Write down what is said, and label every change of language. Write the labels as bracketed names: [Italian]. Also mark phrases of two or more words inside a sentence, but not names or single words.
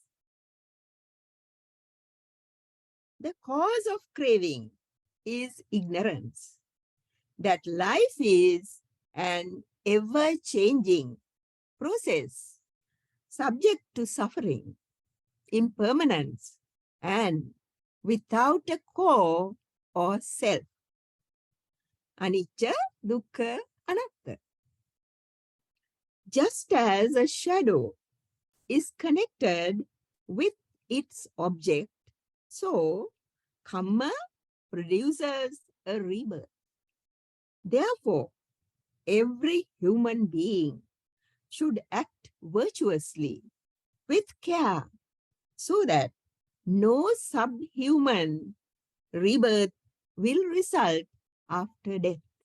[English] The cause of craving is ignorance, that life is an ever-changing process, subject to suffering, impermanence, and without a core or self. [Pali] Anicca, dukkha, anatta. [English] Just as a shadow is connected with its object, so karma produces a rebirth. Therefore, every human being should act virtuously with care so that no subhuman rebirth will result after death.